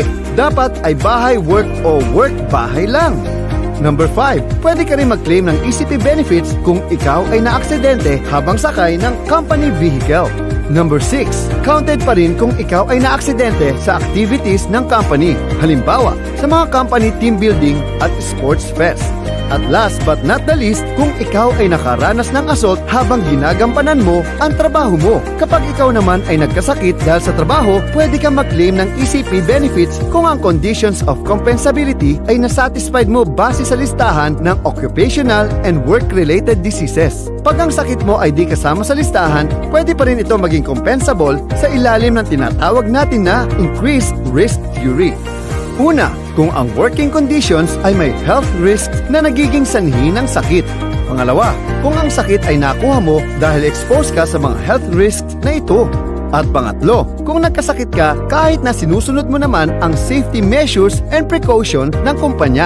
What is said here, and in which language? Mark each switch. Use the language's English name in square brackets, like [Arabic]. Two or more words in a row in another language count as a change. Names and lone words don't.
[Filipino] Dapat ay bahay-work o work-bahay lang. Number 5, pwede ka rin mag-claim ng [English] ECP benefits [Filipino] kung ikaw ay naaksidente habang sakay ng [English] company vehicle. [Filipino] Number 6, counted pa rin kung ikaw ay naaksidente sa activities ng company. Halimbawa, sa mga [English] company team building [Filipino] at [English] sports fest. At last but not the least, [Filipino] kung ikaw ay nakaranas ng assault habang ginagampanan mo ang trabaho mo. Kapag ikaw naman ay nagkasakit dahil sa trabaho, pwede kang mag-claim ng [English] ECP benefits [Filipino] kung ang [English] conditions of compensability [Filipino] ay nasatisfied mo base sa listahan ng [English] occupational and work-related diseases. [Filipino] Pag ang sakit mo ay di kasama sa listahan, pwede pa rin ito maging compensable sa ilalim ng tinatawag natin na [English] increased risk theory. [Filipino] Una, kung ang [English] working conditions [Filipino] ay may [English] health risks [Filipino] na nagiging sanhi ng sakit. Pangalawa, kung ang sakit ay nakuha mo dahil exposed ka sa mga [English] health risks [Filipino] na ito. At pangatlo, kung nagkasakit ka kahit na sinusunod mo naman ang [English] safety measures and precaution [Filipino] ng kumpanya.